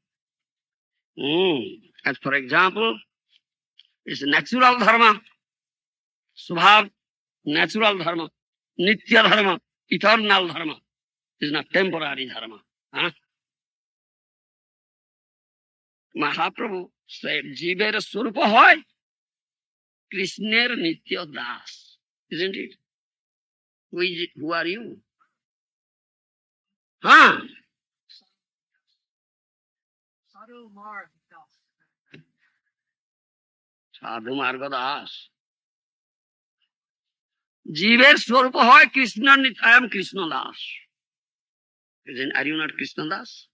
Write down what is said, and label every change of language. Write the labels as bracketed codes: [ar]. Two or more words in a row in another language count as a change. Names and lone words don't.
[en] As for example, it's natural dharma, subhav, natural dharma, nitya dharma, eternal dharma. It's not temporary dharma. Huh? Mahaprabhu said, [bn] জীবের স্বরূপ হয় কৃষ্ণের নিত্য দাস. [en] Isn't it? Who are you? Huh? Sadhu Marg Das. Sadhu Marga Das. [bn] জীবের স্বরূপ হয় কৃষ্ণ নিত্য. [en] I am Krishna Das. Are you not Krishna Das?